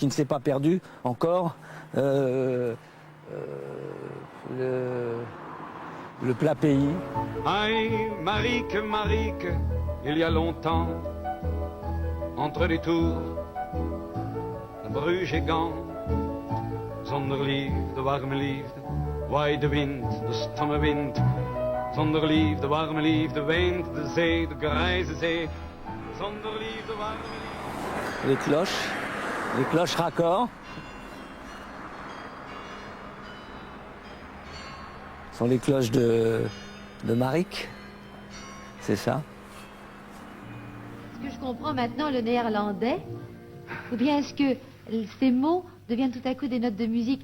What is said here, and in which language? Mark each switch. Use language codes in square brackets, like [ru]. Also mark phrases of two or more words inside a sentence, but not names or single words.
[fr] Un canal qui ne s'est pas perdu encore. Le plat pays. Aïe, Marique, Marique, il y a longtemps, entre les tours de Bruges et Gand, [nl] zonder liefde, warme liefde, waait de wind, de stomme wind. Zonder liefde, warme liefde, weent de zee, de grijze zee. Zonder liefde, warme liefde. [fr] Les cloches raccords. Ce sont les cloches de Marique, c'est ça. Est-ce que je comprends maintenant le néerlandais? Ou bien est-ce que ces mots deviennent tout à coup des notes de musique?